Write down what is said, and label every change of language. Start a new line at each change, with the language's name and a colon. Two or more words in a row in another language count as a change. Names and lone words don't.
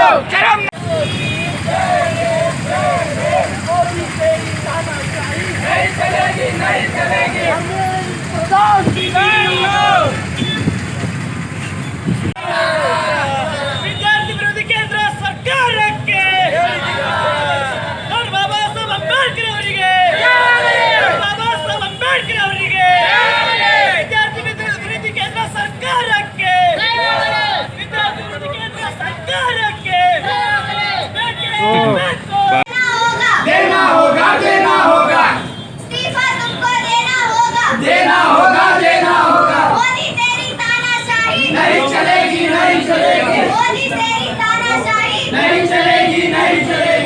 Hindi: शर्म नहीं चलेगी, नहीं चलेगी। विद्यार्थी विरोधी केंद्र
Kannada: ಸರ್ಕಾರಕ್ಕೆ ಬಾಬಾ ಸಾಹೇಬ್ ಅಂಬೇಡ್ಕರ್ ಅವರಿಗೆ, ಬಾಬಾ ಸಾಹೇಬ್ ಅಂಬೇಡ್ಕರ್ ಅವರಿಗೆ, ವಿದ್ಯಾರ್ಥಿ ವಿರೋಧಿ ಕೇಂದ್ರ ಸರ್ಕಾರಕ್ಕೆ, ವಿದ್ಯಾರ್ಥಿ ವಿರೋಧಿ ಕೇಂದ್ರ ಸರ್ಕಾರಕ್ಕೆ
Hindi: देना होगा, देना होगा, इस्तीफा तुमको देना होगा, देना होगा, देना होगा। मोदी तेरी तानाशाही नहीं चलेगी, नहीं चलेगी, मोदी तेरी तानाशाही नहीं चलेगी, नहीं चलेगी।